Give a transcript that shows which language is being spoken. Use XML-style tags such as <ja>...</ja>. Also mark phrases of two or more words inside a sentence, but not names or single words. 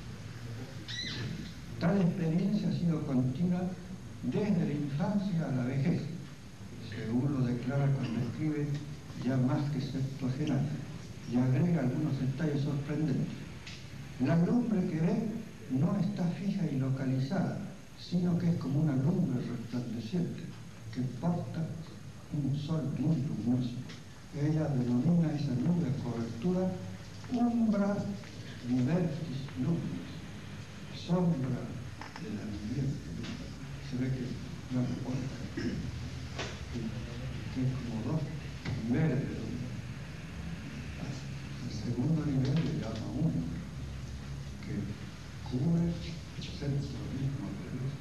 <es>Tal experiencia ha sido continua desde la infancia a la vejez, según lo declara cuando escribe ya más que septuagenario, y agrega algunos detalles sorprendentes. La lumbre que ve no está fija y localizada, sino que es como una lumbre resplandeciente que porta un sol muy luminoso. Ella denomina esa nube de cobertura</es> <la>umbra libertis luminis,</la> <es>sombra de la viviente. Se ve que no importa, que es como dos niveles de luz. El segundo nivel le llama uno, que cubre el centro mismo de la luz.</es>